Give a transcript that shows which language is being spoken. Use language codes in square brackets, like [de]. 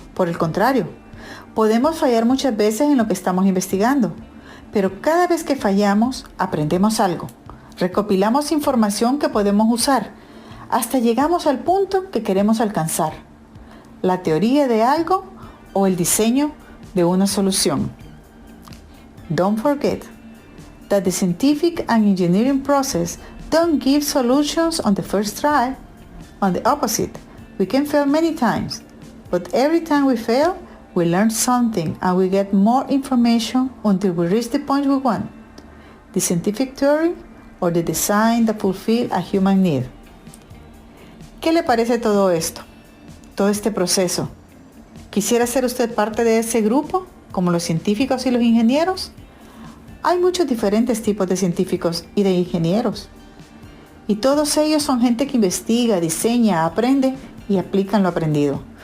[es] Por el contrario, podemos fallar muchas veces en lo que estamos investigando. Pero cada vez que fallamos, aprendemos algo. Recopilamos información que podemos usar hasta llegamos al punto que queremos alcanzar. La teoría de algo o el diseño de una solución. [en] Don't forget that the scientific and engineering process don't give solutions on the first try. On the opposite, we can fail many times, but every time we fail, we learn something and we get more information until we reach the point we want. The scientific theory or the design that fulfill a human need. [es] ¿Qué le parece todo esto? Todo este proceso. ¿Quisiera ser usted parte de ese grupo, como los científicos y los ingenieros? Hay muchos diferentes tipos de científicos y de ingenieros. Y todos ellos son gente que investiga, diseña, aprende y aplican lo aprendido.